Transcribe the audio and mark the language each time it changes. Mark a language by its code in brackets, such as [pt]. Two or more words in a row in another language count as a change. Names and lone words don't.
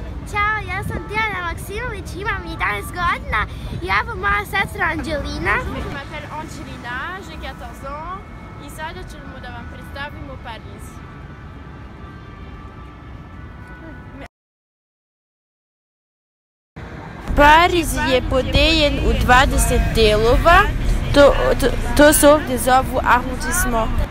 [sr] Ćao, ja sam Dijana Maksimović, imam 11 godina i evo moja sestra Anđelina. [fr] Je m'appelle Angelina, j'ai 14 ans [sr] i sada ćemo da vam predstavimo Pariz. Pariz je podeljen u 20 delova, to se ovdje zovu arrondissement.